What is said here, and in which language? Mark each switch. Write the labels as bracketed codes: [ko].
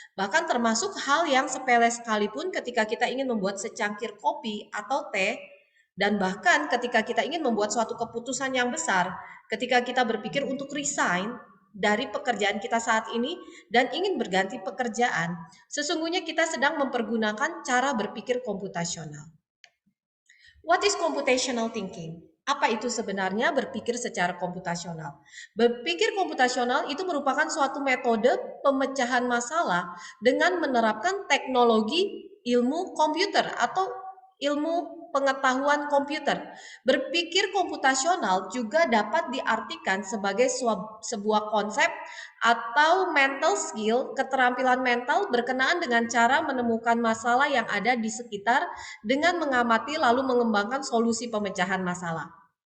[id] Bahkan termasuk hal yang sepele sekalipun ketika kita ingin membuat secangkir kopi atau teh, dan bahkan ketika kita ingin membuat suatu keputusan yang besar, ketika kita berpikir untuk resign dari pekerjaan kita saat ini dan ingin berganti pekerjaan, sesungguhnya kita sedang mempergunakan cara berpikir komputasional. [en] What is computational thinking? [id] Apa itu sebenarnya berpikir secara komputasional? Berpikir komputasional itu merupakan suatu metode pemecahan masalah dengan menerapkan teknologi ilmu komputer atau ilmu pengetahuan komputer. Berpikir komputasional juga dapat diartikan sebagai sebuah konsep atau mental skill, keterampilan mental berkenaan dengan cara menemukan masalah yang ada di sekitar dengan mengamati lalu mengembangkan solusi pemecahan masalah.